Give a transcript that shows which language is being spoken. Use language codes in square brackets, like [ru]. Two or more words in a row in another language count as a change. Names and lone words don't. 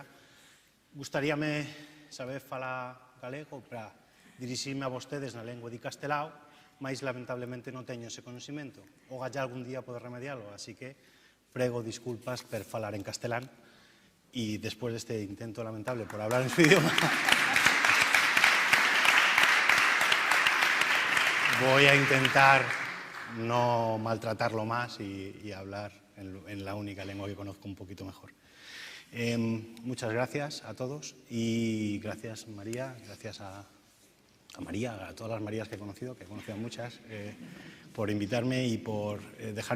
[gl] Gustaríame saber falar galego para dirixirme a vostedes na lengua de castelao, mas lamentablemente non teño ese conhecimento. O galla algún día poder remediarlo, así que prego disculpas per falar en castelán e despois deste intento lamentable [es] por hablar en su idioma voy a intentar no maltratarlo más y hablar en la única lengua que conozco un poquito mejor. Muchas gracias a todos y gracias María, gracias a María, a todas las Marías que he conocido muchas, por invitarme y por dejarme